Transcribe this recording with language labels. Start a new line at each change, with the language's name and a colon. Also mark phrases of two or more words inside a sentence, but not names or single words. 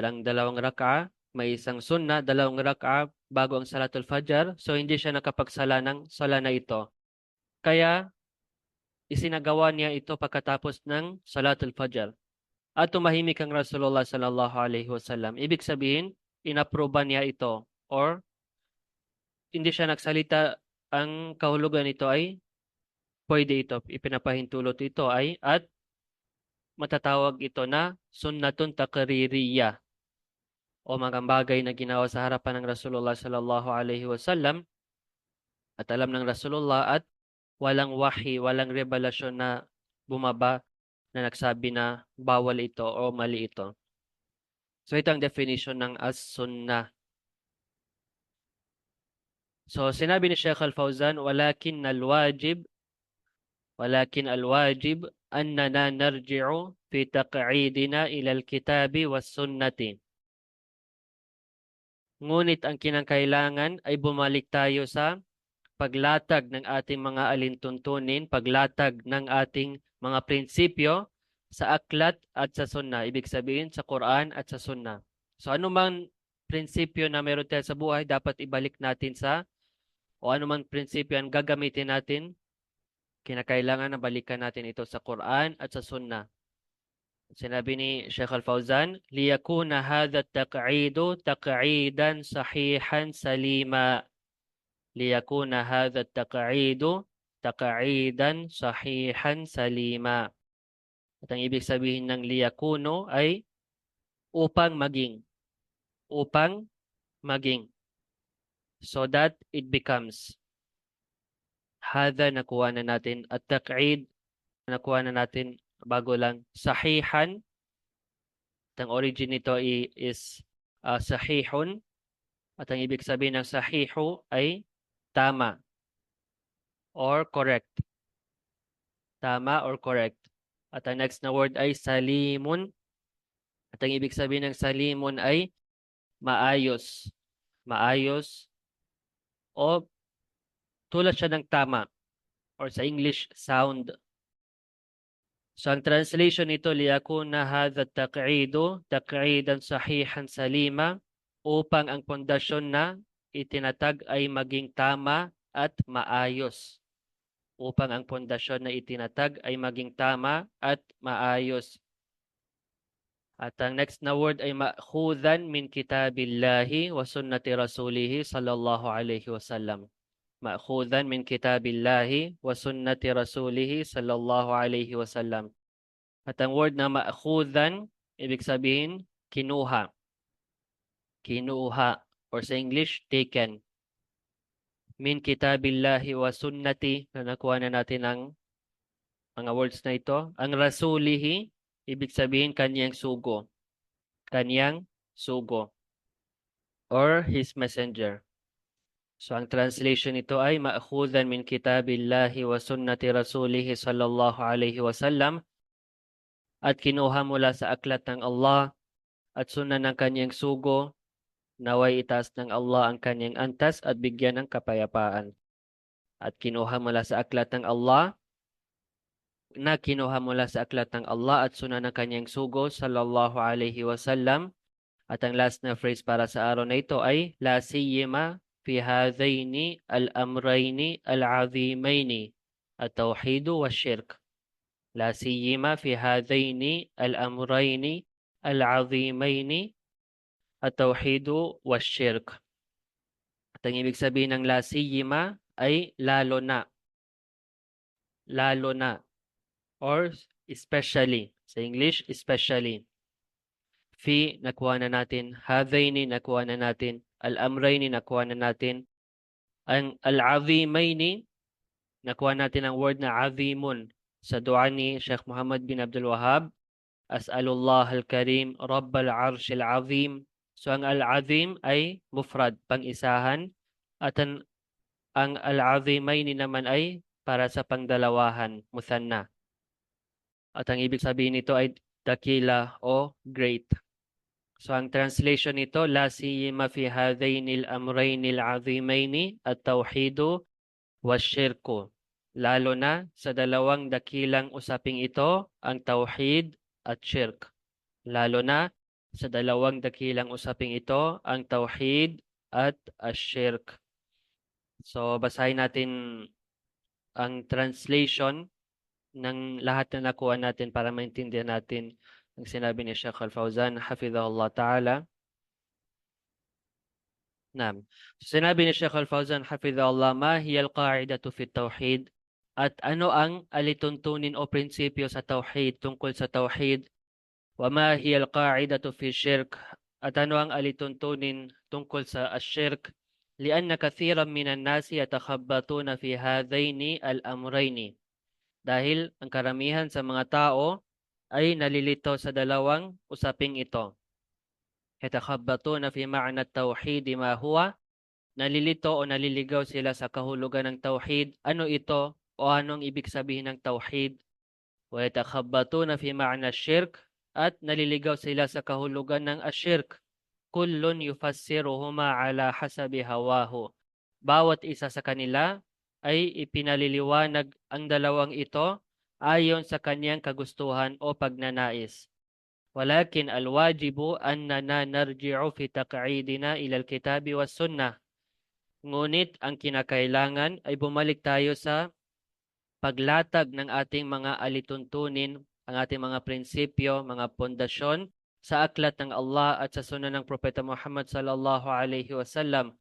Filipino: Ang dalawang raka'a, may isang sunnah, dalawang raka'a bago ang
Arabic: صلاة الفجر.
Filipino: So hindi siya nakapagsala ng sala na ito. Kaya isinagawa niya ito pagkatapos ng
Arabic: صلاة الفجر.
Filipino: At tumahimik ang Rasulullah
Arabic: صلى الله عليه وسلم.
Filipino: Ibig sabihin, inaproba niya ito or hindi siya nagsalita. Ang kahulugan nito ay pwede ito, ipinapahintulot ito ay, at matatawag ito na
Arabic: سنة تقريرية,
Filipino: o mga bagay na ginawa sa harapan ng Rasulullah
Arabic: صلى الله عليه وسلم
Filipino: at alam ng Rasulullah at walang wahi, walang revelasyon na bumaba na nagsabi na bawal ito o mali ito. So ito ang definition ng as-sunnah. So sinabi ni Sheikh Al-Fawzan,
Arabic: ولكن الواجب أننا نرجع في تقعيدنا إلى الكتاب والسنة.
Filipino: Ngunit ang kinakailangan ay bumalik tayo sa paglatag ng ating mga alintuntunin, paglatag ng ating mga prinsipyo sa aklat at sa sunnah. Ibig sabihin sa Quran at sa sunnah. So anumang prinsipyo na meron tayo sa buhay, dapat ibalik natin o anumang prinsipyo ang gagamitin natin, kinakailangan na balikan natin ito sa Quran at sa sunnah. Sinabi ni Sheikh Al-Fawzan,
Arabic: ليكون هذا التقعيد تقعيدا صحيحا سليما. ليكون هذا التقعيد تقعيدا صحيحا سليما.
Filipino: At ang ibig sabihin ng liyakuno ay upang maging.
English: So that it becomes.
Filipino: Hadha nakuha na natin, at taq'id nakuha na natin bago lang. Sahihan, ang origin nito is sahihun. At ang ibig sabihin ng sahihu ay tama or correct. Tama or correct. At ang next na word ay salimun. At ang ibig sabihin ng salimun ay maayos. Maayos o tulad siya ng tama or sa English, sound. So ang translation nito,
Arabic: ليكون هذا التقعيد تقعيدا صحيحا سليما,
Filipino: upang ang pundasyon na itinatag ay maging tama at maayos. Upang ang pundasyon na itinatag ay maging tama at maayos. At ang next na word ay
Arabic: مأخوذا من كتاب الله وسنة رسوله صلى الله عليه وسلم. مأخوذا من كتاب الله وسنة رسوله صلى الله عليه وسلم.
Filipino: At ang word na ma'khudhan, ibig sabihin kinuha. Kinuha or sa English, taken.
Arabic: من كتاب الله وسنة,
Filipino: na nakuha na natin ang mga words na ito. Ang rasulihi, ibig sabihin kanyang sugo. Kanyang sugo.
English: Or his messenger.
Filipino: So ang translation nito ay
Arabic: مأخوذا من كتاب الله وسنة رسوله صلى الله عليه وسلم,
Filipino: at kinuha mula sa aklat ng Allah at sunan ng kanyang sugo, naway itaas ng Allah ang kanyang antas at bigyan ng kapayapaan. At kinuha mula sa aklat ng Allah, kinuha mula sa aklat ng Allah at sunan ng kanyang sugo
Arabic: صلى الله عليه وسلم.
Filipino: At ang last na phrase para sa araw na ito ay
Arabic: لا سيما في هذين الأمرين العظيمين التوحيد والشرك. لا سيما في هذين الأمرين العظيمين التوحيد والشرك.
Filipino: At ang ibig sabihin ng
Arabic: لا سيما
Filipino: ay lalo na. Lalo na. Or especially. Sa English, especially. Fi, nakuha na natin. Hadhaini, nakuha na natin. Al-amrayni, nakuha na natin. Ang al-azimaini, nakuha natin ang word na azimun sa dua ni Sheikh Muhammad bin Abdul Wahhab.
Arabic: أسأل الله الكريم رب العرش العظيم.
Filipino: So ang al-azim ay mufrad, pang-isahan. At ang al-azimaini naman ay para sa pangdalawahan, muthanna. At ang ibig sabihin nito ay dakila o great. So ang translation nito,
Arabic: لا سيما في هذين الأمرين العظيمين التوحيد والشرك.
Filipino: Lalo na sa dalawang dakilang usaping ito, ang tawhid at shirk. Lalo na sa dalawang dakilang usaping ito, ang tawhid at ash-shirk. So basahin natin ang translation ng lahat na nakuha natin para maintindihan natin ang sinabi ni Sheikh Al-Fawzan,
Arabic: حفظه الله تعالى.
Filipino: Naam. Sinabi ni Sheikh Al-Fawzan,
Arabic: حفظه الله ما هي القاعدة في التوحيد?
Filipino: At ano ang alituntunin o prinsipyo sa tawhid, tungkol sa tawhid?
Arabic: وما هي القاعدة في الشرك?
Filipino: At ano ang alituntunin tungkol sa ash-shirk?
Arabic: لأن كثيرا من الناس يتخبطون في هذين الأمرين.
Filipino: Dahil ang karamihan sa mga tao ay nalilito sa dalawang usaping ito.
Arabic: يتخبطون في معنى التوحيد ما هو,
Filipino: nalilito o naliligaw sila sa kahulugan ng tauhid. Ano ito o anong ibig sabihin ng tauhid?
Arabic: ويتخبطون في معنى الشرك,
Filipino: at naliligaw sila sa kahulugan ng ash-shirk.
Arabic: كل يفسرهما على حسب هواه.
Filipino: Bawat isa sa kanila ay ipinaliliwanag ang dalawang ito ayon sa kanyang kagustuhan o pagnanais.
Arabic: ولكن الواجب أننا نرجع في تقعيدنا إلى الكتاب والسنة.
Filipino: Ngunit ang kinakailangan ay bumalik tayo sa paglatag ng ating mga alituntunin, ang ating mga prinsipyo, mga pundasyon sa aklat ng Allah at sa sunan ng Propeta Muhammad
Arabic: صلى الله عليه وسلم.